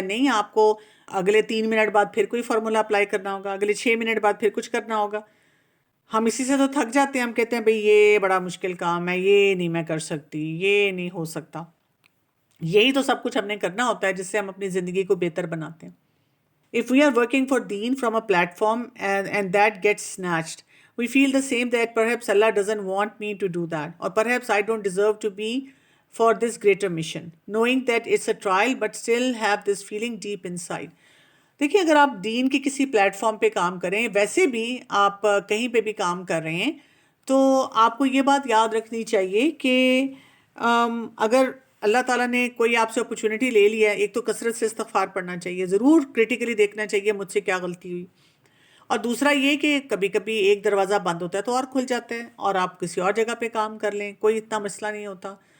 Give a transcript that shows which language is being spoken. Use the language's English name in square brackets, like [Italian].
[Urdu] نہیں، آپ کو اگلے 3 منٹ بعد پھر کوئی فارمولا اپلائی کرنا ہوگا، اگلے 6 منٹ بعد پھر کچھ کرنا ہوگا. ہم اسی سے تو تھک جاتے ہیں. ہم کہتے ہیں بھئی یہ بڑا مشکل کام ہے، یہ نہیں میں کر سکتی، یہ نہیں ہو سکتا. یہی تو سب کچھ ہم نے کرنا ہوتا ہے جس سے ہم اپنی زندگی کو بہتر بناتے ہیں. [English] If we are working for deen from a platform and that gets snatched, we feel the same that perhaps Allah doesn't want me to do that, or perhaps I don't deserve to be for this greater mission, knowing that it's a trial but still have this feeling deep inside. [Urdu] دیکھیے اگر آپ دین کے کسی plate form پہ کام کریں، ویسے بھی آپ کہیں پہ بھی کام کر رہے ہیں، تو آپ کو یہ بات یاد رکھنی چاہیے کہ اگر اللہ تعالیٰ نے کوئی آپ سے اپرچونٹی لے لیا ہے، ایک تو کثرت سے استغفار پڑھنا چاہیے، ضرور کرٹیکلی دیکھنا چاہیے مجھ سے کیا غلطی ہوئی، اور دوسرا یہ کہ کبھی کبھی ایک دروازہ بند ہوتا ہے تو اور کھل جاتا ہے، اور آپ کسی اور جگہ پہ کام کر لیں، کوئی اتنا مسئلہ نہیں ہوتا۔